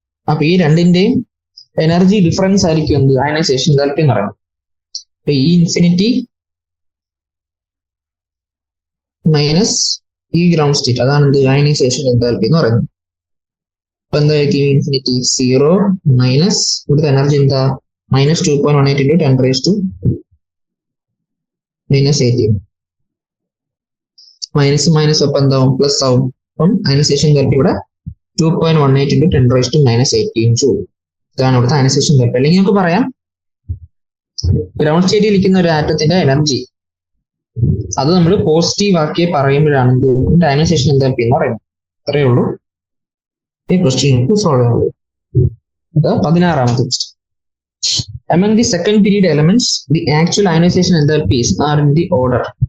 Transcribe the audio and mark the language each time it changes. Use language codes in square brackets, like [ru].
[ml] അപ്പൊ ഈ രണ്ടിന്റെയും എനർജി ഡിഫറൻസ് ആയിരിക്കും എന്ത്? അയനൈസേഷൻ എൻതാൽപ്പി എന്ന് പറയുന്നത്. അപ്പൊ ഈ ഇൻഫിനിറ്റി മൈനസ് ഈ ഗ്രൗണ്ട് സ്റ്റേറ്റ്, അതാണ് എന്ത്? അയനൈസേഷൻ എൻതാൽപ്പി എന്ന് പറയുന്നത്. അപ്പൊ എന്തായിരിക്കും ഇൻഫിനിറ്റി? 0 മൈനസ് ഇവിടുത്തെ എനർജി എന്താ? [en] minus 2.18 into 10 raised to minus 18. [ml] Minus ഒപ്പം എന്താവും? പ്ലസ് ആവും. അപ്പം അയനൈസേഷൻ എൻതാൽപ്പി ഇവിടെ [en] 2.18 into 10 raised to minus 18 joule. [ml] ഇതാണ് ഇവിടുത്തെ അയനൈസേഷൻ എൻതാൽപ്പി. അല്ലെങ്കിൽ നമുക്ക് പറയാം ഗ്രൗണ്ട് സ്റ്റേറ്റിൽ ഇരിക്കുന്ന ഒരു ആറ്റത്തിന്റെ എനർജി അത് നമ്മൾ പോസിറ്റീവ് ആക്കി പറയുമ്പോഴാണ് അയനൈസേഷൻ എൻതാൽപ്പി എന്ന് പറയുന്നത്. അത്രയേ ഉള്ളൂ ഈ ക്വസ്റ്റ്യൻ സോൾവ് ചെയ്യുന്നത്. ഇത് 16ാമത്തെ question. [en] Among the second period elements, the actual ionization enthalpies are in the order.